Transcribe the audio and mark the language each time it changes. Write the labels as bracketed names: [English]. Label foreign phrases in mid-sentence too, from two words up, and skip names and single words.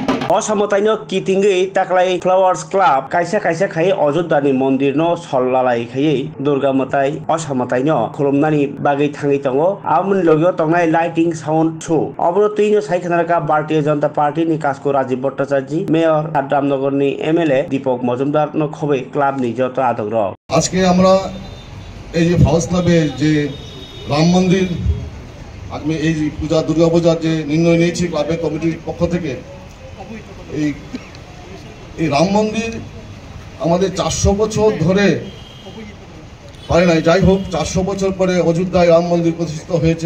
[Bodo] असामताइनो किथिंगै ताक्लाय फ्लावार्स क्लाब कायसा कायसा खाय अयोध्यानि मन्दिर न सल्लालाय खायै दुर्गा मताय असामताइनो खुलुमनानि बागै थाङै दङ आमोन लोगो तंनाय [English] lighting sound show [Bodo] अब्रो तुइनो सायखनारका भारतीय जनता पार्टी नि कास्को राजीव भट्टाचार्य मेयर रामनगरनि एमएलए दीपक मजुमदार न खबै क्लाबनि जत आदक र [Bangla] আজকে আমরা এই যে ফাউস ক্লাবে যে রাম মন্দির আমি এই পূজা দুর্গা পূজার যে নির্ণয় নিয়েছি ক্লাবের কমিটির পক্ষ থেকে এই রাম মন্দির আমাদের 400 বছর ধরে পারে নাই, যাই হোক 400 বছর পরে অযোধ্যায় রাম মন্দির প্রতিষ্ঠিত হয়েছে।